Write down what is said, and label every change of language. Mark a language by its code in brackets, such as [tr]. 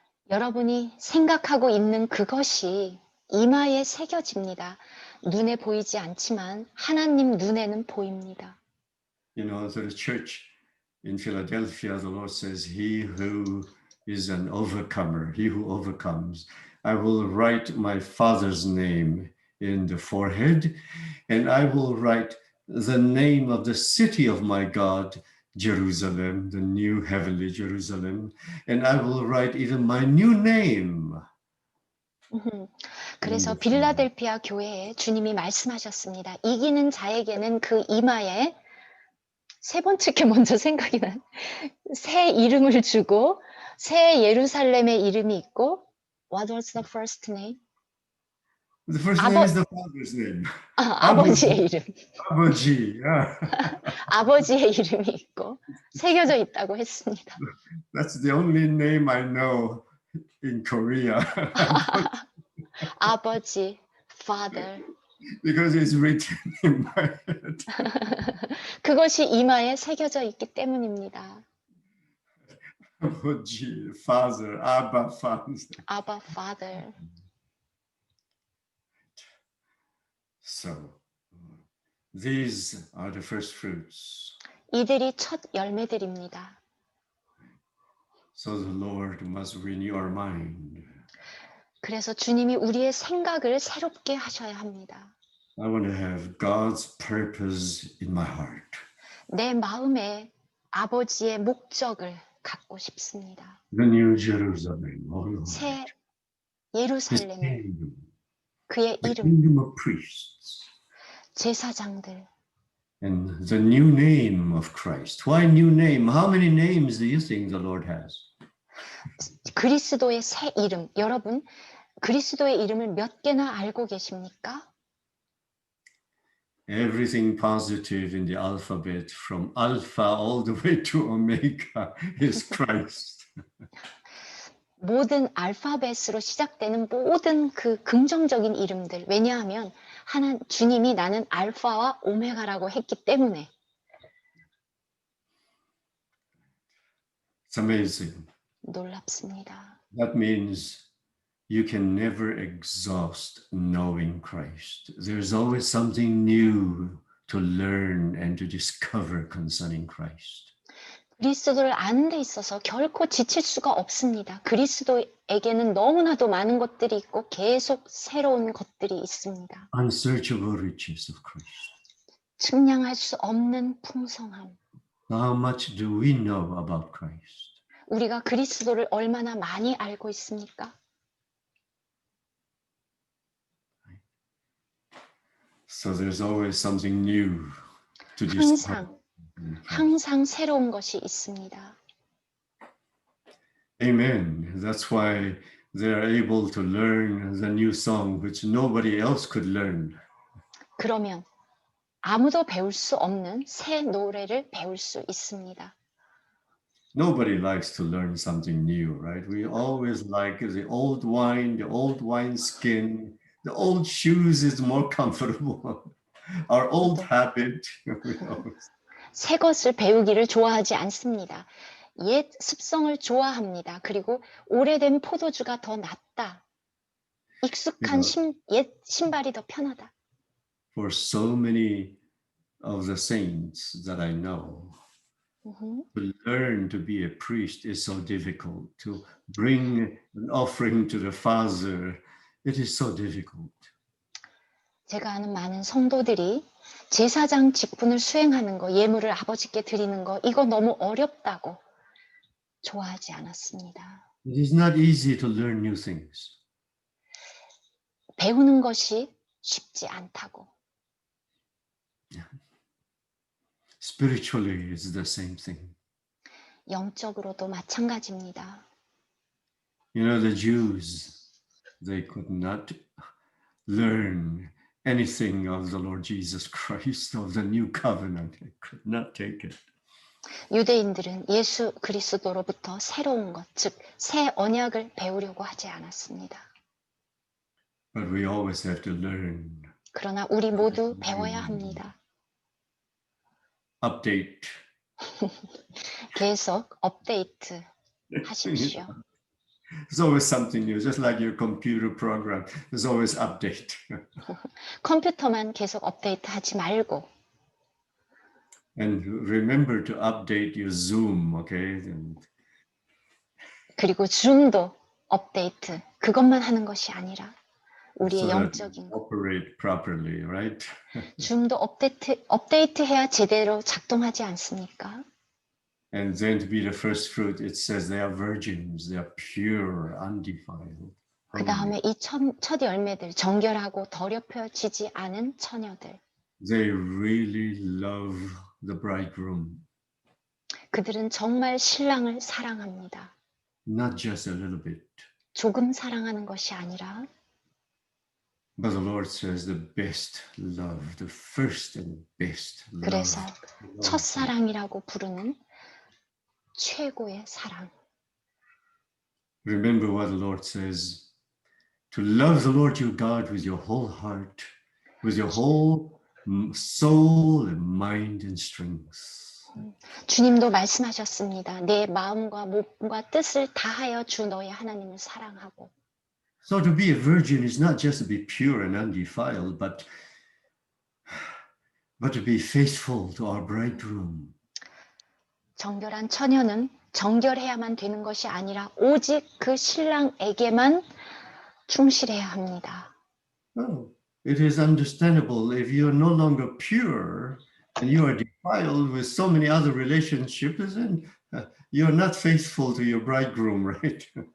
[ko] 여러분이 생각하고 있는 그것이 이마에 새겨집니다. 눈에 보이지 않지만 하나님 눈에는 보입니다. [en] You know, to the church in Philadelphia, the Lord says, he who is an overcomer, he who overcomes, I will write my Father's name in the forehead, and I will write the name of the city of my God, Jerusalem, the new heavenly Jerusalem, and I will write even my new name. [ko] 그래서 빌라델피아 교회에 주님이 말씀하셨습니다. 이기는 자에게는 그 이마에 세 번째 게 먼저 생각이 난 새 이름을 주고 새 예루살렘의 이름이 있고 [en] What was the first name? The first name is the Father's name. [ko] 아버지의 이름. 아버지. Yeah. 아버지의 이름이 있고 새겨져 있다고 했습니다. [en] That's the only name I know in Korea. [ko] 아버지, father. [en] Because it's written in my head. [ko] 그것이 이마에 새겨져 있기 때문입니다. [en] 아버지, father, Abba, father. 아바, father. So, these are the first fruits. [ko] 이들이 첫 열매들입니다. [en] So the Lord must renew our mind. [ko] 그래서 주님이 우리의 생각을 새롭게 하셔야 합니다. [en] I want to have God's purpose in my heart. [ko] 내 마음에 아버지의 목적을 갖고 싶습니다. [en] The new Jerusalem, oh Lord. [ko] 새 [en] His [ko] 예루살렘, [en] kingdom, [ko] 그의 [en] the [ko] 이름, [en] kingdom of priests, [ko] 제사장들, [en] and the new name of Christ. Why new name? How many names do you think the Lord has? [ko] 그리스도의 새 이름. 여러분, 그리스도의 이름을 몇 개나 알고 계십니까? [en] Everything positive in the alphabet, from alpha all the way to omega, is Christ. [ko] 모든 알파벳으로 시작되는 모든 그 긍정적인 이름들. 왜냐하면 주님이 나는 알파와 오메가라고 했기 때문에. [en] It's amazing. [ko] 놀랍습니다. [en] That means you can never exhaust knowing Christ. There's always something new to learn and to discover concerning Christ. [ko] 그리스도를 아는 데 있어서 결코 지칠 수가 없습니다. 그리스도에게는 너무나도 많은 것들이 있고 계속 새로운 것들이 있습니다. [en] Unsearchable riches of Christ. [ko] 측량할 수 없는 풍성함. [en] How much do we know about Christ? [ko] 우리가 그리스도를 얼마나 많이 알고 있습니까? [en] So there's always something new to discover. [ko] 항상 새로운 것이 있습니다. [en] Amen. That's why they're able to learn the new song which nobody else could learn. [ko] 그러면 아무도 배울 수 없는 새 노래를 배울 수 있습니다. [en] Nobody likes to learn something new, right? We always like the old wine, the old wineskin, the old shoes is more comfortable. Our old habit. [ko] 새 것을 배우기를 좋아하지 않습니다. 옛 습성을 좋아합니다. 그리고 오래된 포도주가 더 낫다. 익숙한 옛 신발이 더 편하다. [en] For so many of the saints that I know, to learn to be a priest is so difficult. To bring an offering to the Father, it is so difficult. [ko] 제가 아는 많은 성도들이 제사장 직분을 수행하는 거, 예물을 아버지께 드리는 거, 이거 너무 어렵다고 좋아하지 않았습니다. [en] It is not easy to learn new things. [ko] 배우는 것이 쉽지 않다고. [en] Spiritually, it's the same thing. [ko] 영적으로도 마찬가지입니다. [en] You know, the Jews, they could not learn anything of the Lord Jesus Christ, of the new covenant. They could not take it. [ko] 유대인들은 예수 그리스도로부터 새로운 것, 즉 새 언약을 배우려고 하지 않았습니다. [en] But we always have to learn, [ko] 그러나 우리 모두 배워야 합니다. [en] update. [ko] 계속 업데이트 하십시오. [en] There's always something new, just like your computer program. There's always update. [ko] 컴퓨터만 계속 업데이트 하지 말고 [en] And remember to update your Zoom, okay? And [ko] 그리고 줌도 업데이트 그것만 하는 것이 아니라 우리의 [en] so that [ko] 영적인 것. [en] operate properly, right? [ko] 줌도 업데이트해야 제대로 작동하지 않습니까? [en] And then to be the first fruit, it says they are virgins, they are pure, undefiled. [ko] 그 다음에 이 첫 열매들, 정결하고 더럽혀지지 않은 처녀들. [en] They really love the bridegroom, [ko] 그들은 정말 신랑을 사랑합니다. [en] not just a little bit. [ko] 조금 사랑하는 것이 아니라 [en] But the Lord says the best love, the first and best love. [ko] 그래서 첫사랑이라고 부르는 최고의 사랑. [en] Remember what the Lord says, to love the Lord your God with your whole heart, with your whole soul and mind and strength. [ko] 주님도 말씀하셨습니다. 내 마음과 몸과 뜻을 다하여 주 너의 하나님을 사랑하고. [en] So to be a virgin is not just to be pure and undefiled, but to be faithful to our bridegroom. [ko] 정결한 처녀는 정결해야만 되는 것이 아니라 오직 그 신랑에게만 충실해야 합니다. [en] Oh, it is understandable if you are no longer pure and you are defiled with so many other relationships, and you are not faithful to your bridegroom, right?